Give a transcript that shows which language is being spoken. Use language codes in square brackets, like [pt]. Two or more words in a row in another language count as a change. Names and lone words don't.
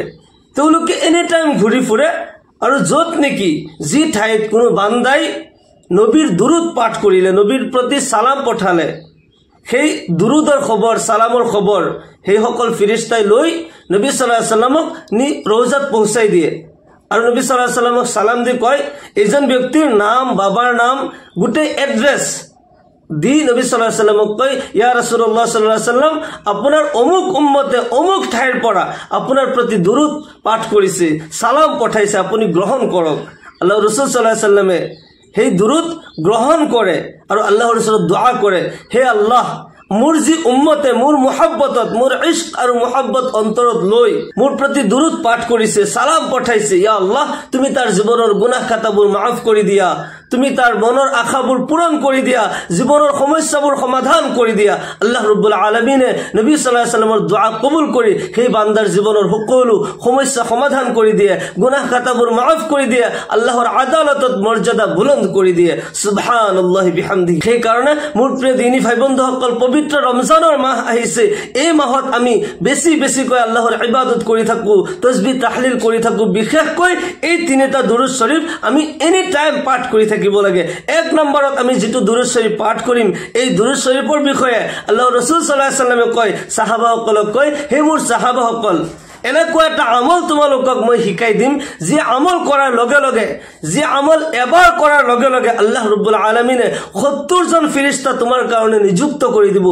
[as] তেওঁলোকে [en] any time [as] ঘূৰি ফুৰে, আৰু য'ত নেকি যি ঠাইত কোনো বান্দাই নবীৰ দুৰুদ পাঠ কৰিলে, নবীৰ প্ৰতি সালাম পঠালে, সেই দুৰুদৰ খবৰ, সালামৰ খবৰ সেইসকল ফেৰেশতাই লৈ নবী [ar] صلى الله عليه وسلم [as] নি ৰৌজাত পहुंचाই দিয়ে। আৰু নবী [ar] صلى الله عليه وسلم [as] সালাম দি কয়, এজন ব্যক্তিৰ নাম, বাবাৰ নাম, গোটেই এড্ৰেছ দি নবী [ar] صلى الله عليه وسلم [as] কয়, [ar] يا رسول الله صلى الله عليه وسلم, [as] আপোনাৰ অমুক উম্মতে অমুক ঠাইৰ পৰা আপোনাৰ প্ৰতি দুৰুদ পাঠ কৰিছে, সালাম পঠাইছে, আপুনি গ্ৰহণ কৰক। আল্লাহ ৰাসূল [ar] صلى الله عليه وسلم [as] সেই দুৰুদ গ্ৰহণ কৰে আৰু আল্লাহৰ ওচৰত দুআ কৰে, হে আল্লাহ, মোৰ যি উম্মতে মোৰ মুহাব্বতত, মোৰ ইশক আৰু মুহাব্বত অন্তৰত লৈ মোৰ প্ৰতি দুৰুদ পাঠ কৰিছে, সালাম পঠাইছে, [ar] يا الله, [as] তুমি তাৰ জীৱনৰ গুনাহ খাতাবোৰ মাফ কৰি দিয়া, তুমি তাৰ মনৰ আশাবোৰ পূৰণ কৰি দিয়া, জীৱনৰ সমস্যাবোৰ সমাধান কৰি দিয়া। [ar] الله رب العالمين [as] নবী [ar] صلى الله عليه وسلم [as] দুআ কবুল কৰি সেই বান্দাৰ জীৱনৰ সকলো সমস্যা সমাধান কৰি দিয়ে, গুনাহ খাতাবোৰ মাফ কৰি দিয়ে, আল্লাহৰ আদালতত মৰ্যাদা বুলন্দ কৰি দিয়ে। [ar] سبحان الله وبحمده. [as] সেই কাৰণে মোৰ প্ৰিয় দিনী ভাই বন্ধুসকল, পবিত্ৰ ৰমজানৰ মাহ আহিছে। এই মাহত আমি বেছিকৈ আল্লাহৰ ইবাদত কৰি থাকো, [ar] تسبيح تهليل [as] কৰি থাকো। বিশেষকৈ এই তিনিটা দুৰুদ শৰীফ আমি [en] any time [as] পাঠ কৰি থাকিব লাগে। এক নম্বৰত আমি যেটো দুৰুদ শৰীফ পাঠ কৰিম, এই দুৰুদ শৰীফৰ বিষয়ে আল্লাহৰ ৰাসূল [ar] صلى الله عليه وسلم [as] কয়, সাহাবাসকলক কয়, হে মোৰ সাহাবাসকল, এনেকুৱা এটা আমল তোমালোকক মই শিকাই দিম, যি আমল কৰাৰ লগে লগে, যি আমল এবাৰ কৰাৰ লগে লগে [ar] الله رب العالمين [as] 70 জন ফেৰেশতা তোমাৰ কাৰণে নিযুক্ত কৰি দিব।